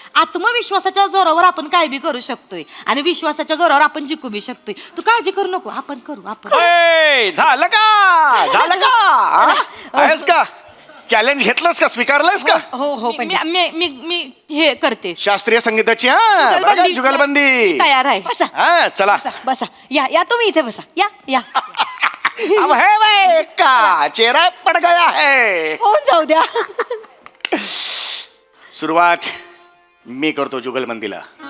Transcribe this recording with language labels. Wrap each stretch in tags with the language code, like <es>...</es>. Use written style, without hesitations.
<mr>आत्मविश्वासाच्या जोरावर आपण काय बी करू शकतोय आणि विश्वासाच्या जोरावर आपण जिंकू बी शकतोय. तू काळजी करू नको, आपण करू आपण. ए, झालं का झालं का हा? आहेस का चॅलेंज घेतलंस का स्वीकारलंस का. हो हो मी मी मी मी हे करते. शास्त्रीय संगीताची हा बघा, जुगलबंदी. मी तयार आहे. बसा हा चला. बसा बसा. या या तुम्ही इथे बसा. या या</mr> <hi>अब है भाई का चेहरा पड गया है.</hi> <mr>होऊन जाऊ द्या. सुरुवात मी करतो जुगलबंदीला.</mr>